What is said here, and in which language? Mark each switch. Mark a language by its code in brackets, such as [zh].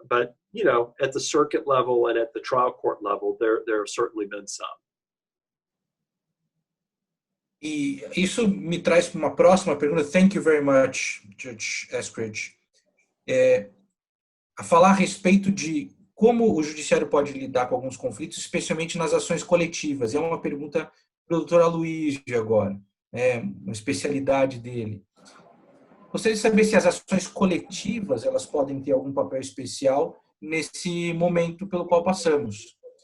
[en] But, at the circuit level and at the trial court level, there have certainly been some. [pt] E isso me traz para uma próxima pergunta. [en] Thank you very much, Judge Eskridge. [pt] A falar a respeito de como o judiciário pode lidar com alguns conflitos, especialmente nas ações coletivas. É uma pergunta para o doutor Aloysio agora, uma especialidade dele. Gostaria de saber se as ações coletivas elas podem ter algum papel especial nesse momento pelo qual passamos.